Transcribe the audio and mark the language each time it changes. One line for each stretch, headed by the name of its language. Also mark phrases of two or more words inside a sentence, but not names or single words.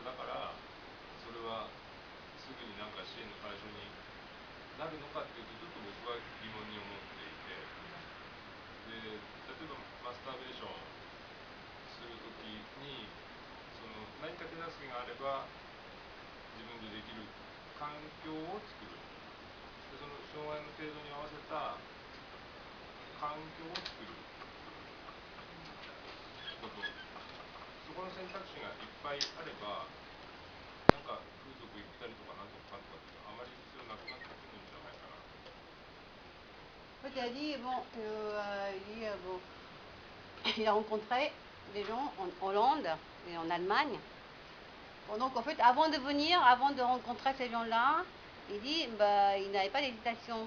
Japanese: だからそれはすぐになんか支援の対象になるのかっていうとちょっと僕は疑問に思っていて、で例えばマスターベーションするときに何か手助けがあれば自分でできる環境を作る、でその障害の程度に合わせた環境を作ること、そこの選択肢がいっぱいあればなんか風俗行ったりとかなんとかかんとかっていうのはあまり必要なくなってくるんじゃないかな。
French: C'est-à-dire, il a rencontré des gens en Hollande et en Allemagne. Bon, donc en fait, avant de venir, avant de rencontrer ces gens-là, il dit il n'avait pas d'hésitation.